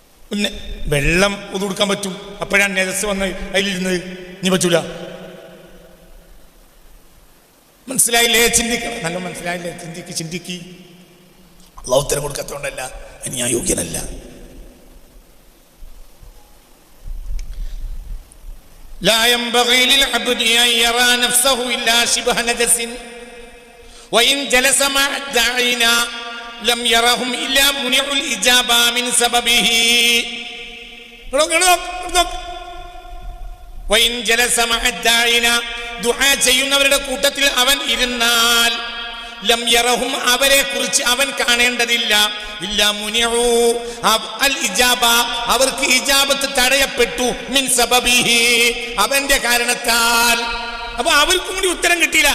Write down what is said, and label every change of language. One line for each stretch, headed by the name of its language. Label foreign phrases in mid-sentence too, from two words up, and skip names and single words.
Malayalam: പിന്നെ വെള്ളം ഒതുകൊടുക്കാൻ പറ്റും. അപ്പോഴാണ് നെജസ് വന്ന് അതിലിരുന്നത്. ഇനി പറ്റൂല. മനസ്സിലായില്ലേ? ചിന്തിക്കണം. നല്ല മനസ്സിലായില്ലേ? ചിന്തിക്ക്. അള്ളാഹു ഉത്തരം കൊടുക്കാത്തതുകൊണ്ടല്ല, അതിന് ഞാൻ യോഗ്യനല്ല.
Arabic: لا ينبغي للعبد أن يرى نفسه إلا شبه نجس وإن جلس مع الداعين لم يرهم إلا منع الإجابة من سببه. وإن جلس مع الداعين
Malayalam: ദുആ ചെയ്യുന്നവരുടെ കൂട്ടത്തിൽ അവൻ ഇരുന്നാൽ
Arabic: لم يرهم
Malayalam: അവരെ കുറിച്ച് അവൻ കാണേണ്ടതില്ല.
Arabic: إلا منع الإجابة
Malayalam: അവർക്ക് ഇജാബത്ത് തടയപ്പെട്ടു
Arabic: من سببه
Malayalam: അവന്റെ കാരണത്താൽ. അപ്പൊ അവർക്കും കൂടി ഉത്തരം കിട്ടിയില്ല.